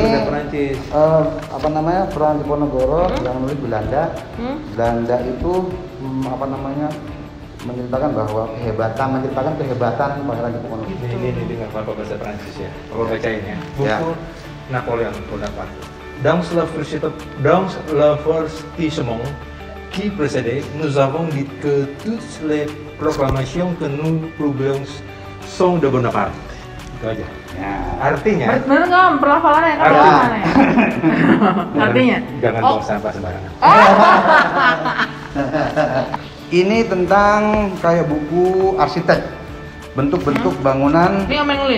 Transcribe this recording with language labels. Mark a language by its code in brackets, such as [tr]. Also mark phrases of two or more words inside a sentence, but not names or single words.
[id] Perancis. apa namanya, Perang Diponegoro yang nulis Belanda. Belanda itu menceritakan kehebatan Pangeran Diponegoro. Ini dengan apa bahasa Prancis ya. Kalau bacain ya. Buku Ya. Napoleon Bonaparte. [fr] Dans l'avertissement qui précédait, nous avons dit que toutes les proclamations que nous publions sont de Bonaparte. [id] Itu aja. Ya. Artinya. Bener nggak pelafalannya? Kan Artinya. gimana ya? Artinya? Jangan buang sampah sembarangan. Ini tentang kayak buku arsitek, bentuk-bentuk bangunan. Ini yang nulis?